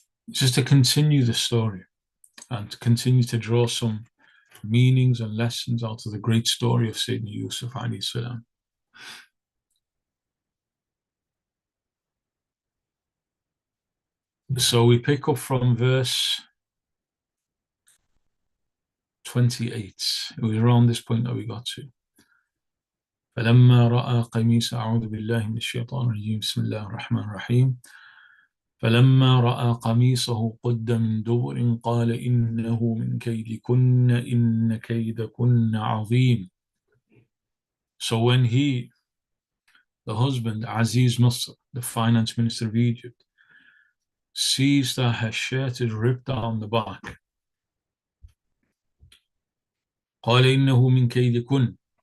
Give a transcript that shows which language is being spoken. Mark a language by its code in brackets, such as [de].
[en] Just to continue the story and to continue to draw some meanings and lessons out of the great story of Sayyidina Yūsuf alayhi salam. So we pick up from verse 28. It was around this point that we got to. [ar] فلما رأى قميص أعوذ بالله من الشيطان الرجيم بسم الله الرحمن الرحيم فلما رأى قميصه قد من دبر قال إنه من كيدكن إن كيدكن عظيم. [en] So when the husband, Aziz Misr, the finance minister of Egypt, sees that her shirt is ripped down the back. [ar] قال إنه من كيدكن.